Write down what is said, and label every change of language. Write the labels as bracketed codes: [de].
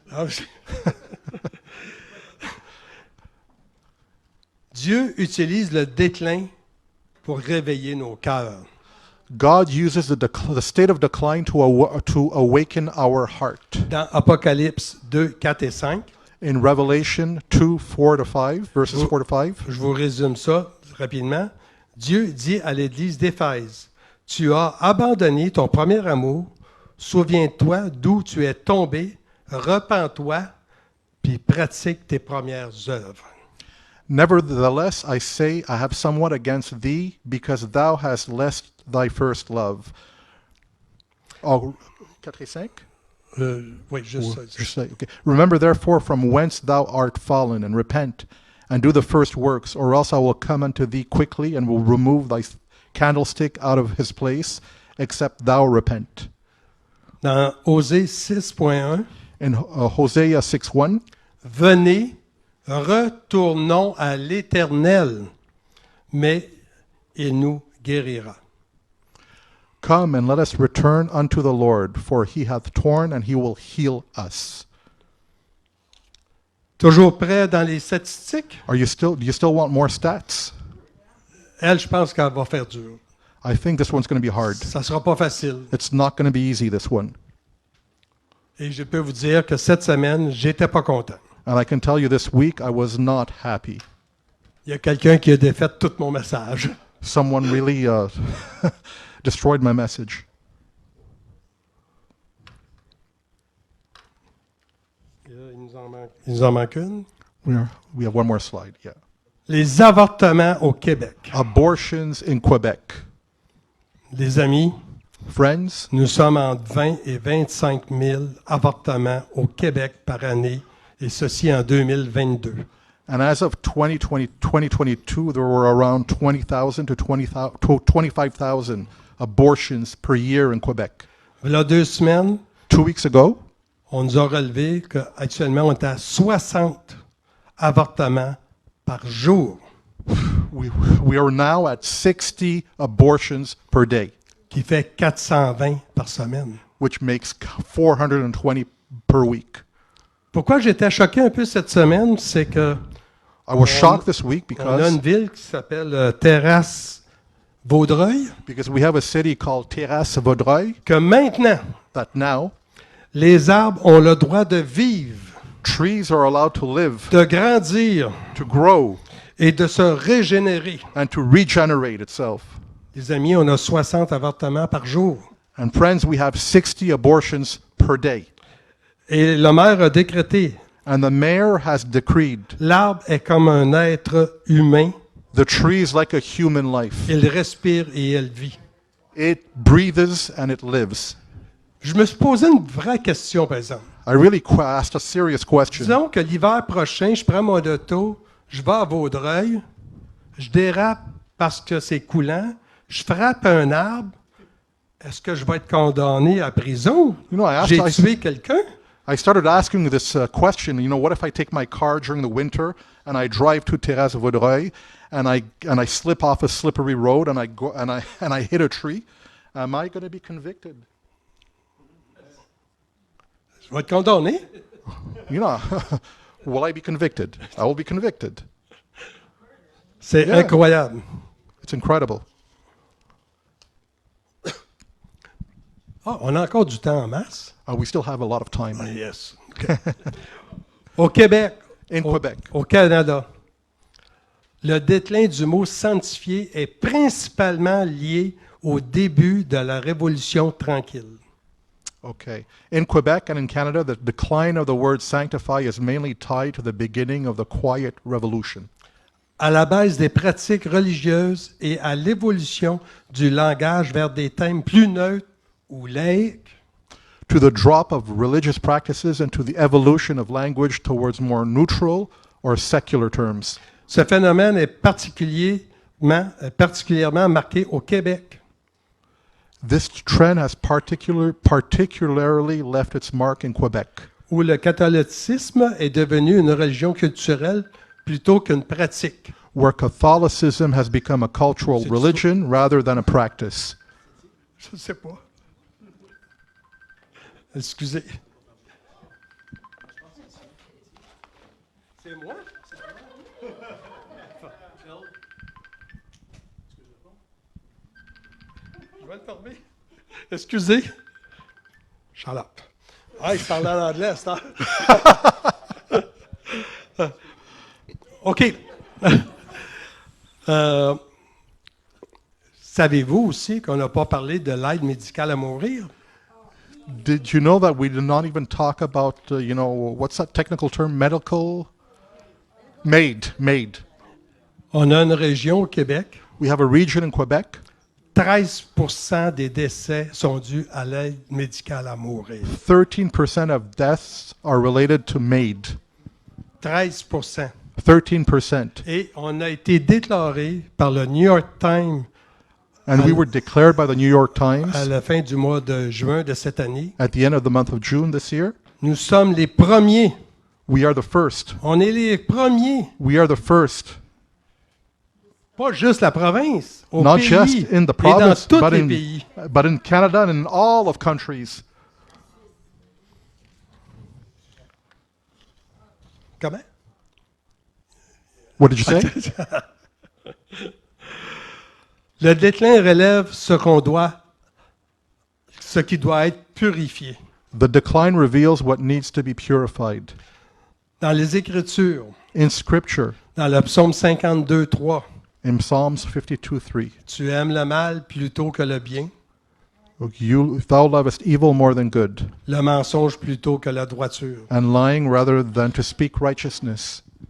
[fr] Ah, Dieu utilise le déclin pour réveiller nos cœurs. [en] God uses the state of decline to awaken our heart. [fr] Dans Apocalypse 2, 4 et 5, [en] In Revelation 2, 4 to 5, verses 4 to 5, [fr] je vous résume ça rapidement. Dieu dit à l'église d'Éphèse, « Tu as abandonné ton premier amour, souviens-toi d'où tu es tombé, repens-toi, puis pratique tes premières œuvres. » [en] Nevertheless, I say, I have somewhat against thee, because thou hast left thy first love. [fr] Oh, 4 et 5? Oui, juste ça. [en] Just say, okay. Remember therefore from whence thou art fallen, and repent, and do the first works, or else I will come unto thee quickly, and will remove thy candlestick out of his place, except thou repent. [fr] Dans Osée 6.1, [en] In Hosea 6:1, [fr] venez, retournons à l'Éternel, mais il nous guérira. [en] come and let us return unto the Lord, for he hath torn and he will heal us. [fr] Toujours prêt dans les statistiques? [en] Do you still want more stats? [fr] Elle, je pense qu'elle va faire dur. [en] I think this one's going to be hard. [fr] Ça ne sera pas facile. [en] It's not going to be easy, this one. [fr] Et je peux vous dire que cette semaine, j'étais pas content. [en] And I can tell you this week, I was not happy. [fr] Il y a quelqu'un qui a défait tout mon message. [en] Someone really destroyed my message. [fr] Il nous en manque une. [en] We have one more slide, yeah. [fr] Les avortements au Québec. [en] Abortions in Quebec. [fr] Les amis, [en] Friends, [fr] nous sommes entre 20 et 25 000 avortements au Québec par année, et ceci en 2022. [en] And as of 2022, there were around 20,000 to 25,000 abortions per year in Quebec. [fr] Là, 2 semaines, [en] 2 weeks ago, [fr] on nous a relevé qu'actuellement, on est à 60 avortements par jour, [en] we are now at 60 abortions per day, [fr] qui fait 420 par semaine. [en] which makes 420 per week. [fr] Pourquoi j'étais choqué un peu cette semaine, c'est que [en] I was shocked this week [fr] on a une [en] because [fr] ville qui s'appelle Terrasse-Vaudreuil, [en] we have a city called Terrasse-Vaudreuil [fr] que maintenant, [en] that now [fr] les arbres ont le droit de vivre, [en] trees are allowed to live, [fr] de grandir [en] to grow, [fr] et de se régénérer. [en] and to regenerate itself. [fr] Les amis, on a 60 avortements par jour. [en] And friends, we have 60 abortions per day. [fr] Et le maire a décrété, [en] And the mayor has decreed [fr] l'arbre est comme un être humain, [en] the tree is like a human life. [fr] il respire et elle vit. [en] It breathes and it lives. [fr] Je me suis posé une vraie question, par exemple. [en] I really asked a serious question. [fr] Disons que l'hiver prochain, je prends mon auto, je vais à Vaudreuil, je dérape parce que c'est coulant, je frappe un arbre, est-ce que je vais être condamné à prison? [en] You know, [fr] J'ai tué quelqu'un? [en] I started asking this question, what if I take my car during the winter and I drive to Terrasse-Vaudreuil and I slip off a slippery road and I hit a tree? Am I going to be convicted? [fr] Je vais être condamné. [en] Will I be convicted? I will be convicted. [fr] C'est [en] Yeah. [fr] incroyable. [en] It's incredible. [fr] Ah, on a encore du temps en masse. [en] We still have a lot of time. Yes. [fr] Au Québec, [en] In Quebec, [fr] au Canada, le déclin du mot sanctifié est principalement lié au début de la Révolution tranquille. [en] okay. In Quebec and in Canada, the decline of the word sanctify is mainly tied to the beginning of the Quiet Revolution, [fr] À la baisse des pratiques religieuses et à l'évolution du langage vers des thèmes plus neutres ou laïques, [en] to the drop of religious practices and to the evolution of language towards more neutral or secular terms. [fr] ce phénomène est particulièrement marqué au Québec. [en] This trend has particularly left its mark in Quebec, [fr] Où le catholicisme est devenu une religion culturelle plutôt qu'une pratique. [en] where Catholicism has become a cultural [fr] C'est- [en] religion rather than a practice. [fr] Je ne sais pas. Excusez. C'est moi? Je vais le fermer. Excusez. [en] Shut up. [fr] Ah, il parle en anglais à cette heure. OK. Savez-vous aussi qu'on n'a pas parlé de l'aide médicale à mourir? [en] Did you know that we did not even talk about, what's that technical term? Medical? Made. [fr] On a une région au Québec. [en] We have a region in Quebec. [fr] 13% des décès sont dus à l'aide médicale à mourir. [en] 13% of deaths are related to MAID. [fr] 13%. [en] 13%. [fr] Et on a été déclaré par le New York Times [en] And we were declared by the New York [fr] à [en] Times [fr] la fin du mois de juin de cette année. [en] at the end of the month of June this year. [fr] Nous sommes les premiers. [en] We are the first. [fr] On est les premiers. [en] We are the first. [fr] Pas juste la province. Au [en] Not [fr] pays. [en] just in the [fr] Et dans [en] province, [fr] tous [en] but [fr] les pays. [en] in Canada and in all of countries. [fr] Comment? [en] What did you say? [fr] Le déclin relève ce qui doit être purifié. [en] The decline reveals what needs to be purified. [fr] Dans les Écritures, [en] In Scripture, [fr] dans le psaume 52, 3, [en] in Psalms 52:3, [fr] tu aimes le mal plutôt que le bien, [en] thou lovest evil more than good, [fr] le mensonge plutôt que la droiture. [en] and lying rather than to speak righteousness.